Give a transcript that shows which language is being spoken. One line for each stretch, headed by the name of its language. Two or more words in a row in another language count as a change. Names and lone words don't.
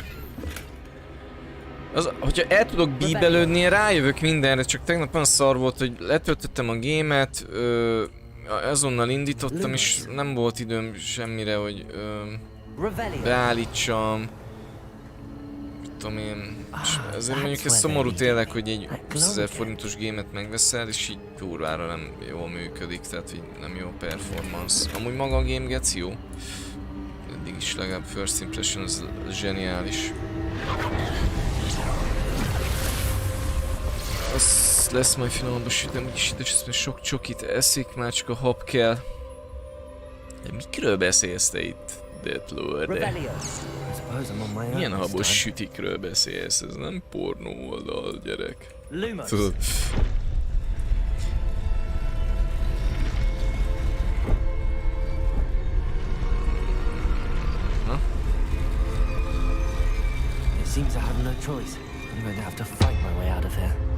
Hungarian: Hogyha el tudok bíbelődni, én rájövök mindenre, csak tegnap olyan szar volt, hogy letöltöttem a gémet, azonnal indítottam, és nem volt időm semmire, hogy beállítsam. Mit tudom én. És ezért mondjuk ez szomorú tényleg, hogy egy 20 000 forintos gémet megveszel, és így kurvára nem jól működik, tehát így nem jó performance. Amúgy maga a
English: game gets
Hungarian: jó. Eddig is legalább
English: first impression
Hungarian: az zseniális. Az lesz majd finomabb a süt, nem úgyis itt, és sok csokit eszik, már csak a hab kell. De mikről beszélsz te itt, Deathlord? Milyen habos sütikről beszélsz? Ez nem pornó oldal, gyerek. Tudod.
English: It seems I have no choice. I'm going to have to fight my way out of here.